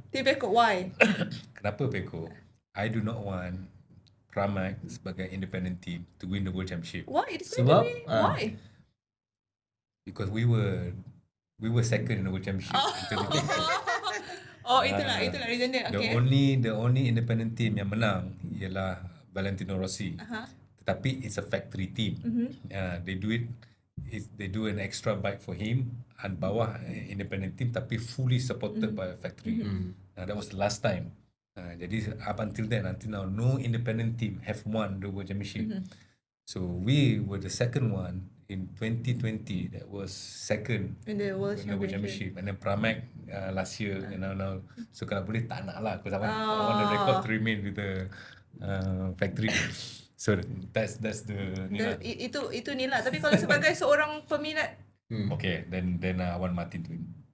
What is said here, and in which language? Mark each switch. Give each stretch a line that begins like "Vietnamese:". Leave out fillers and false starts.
English: Tim Pecco, why? Kenapa Pecco? I do not want Pramac sebagai independent team to win the World Championship Why? It's
Malay: Sebab,
English: going to be, why? because we were second in the World Championship in 2010.
Malay: Oh, itulah reason dia. Okay.
English: The only independent team
Malay: yang menang ialah
English: Valentino Rossi. Tetapi it's a factory team. They do an extra bike for him and bawah independent team tapi fully supported by a factory. That was the last time. Jadi up until then, until now, no independent team have won the World Championship. So we were the second one in 2020 that was second In the World in the World Championship. Championship. And then Pramac last year and now.
Malay: So kalau boleh tak nak lah
English: because I want the record to remain with the factory. So that's the
Malay: ni lah. Itu ni lah. Tapi kalau sebagai seorang peminat,
English: Okay, then I want Martin to win.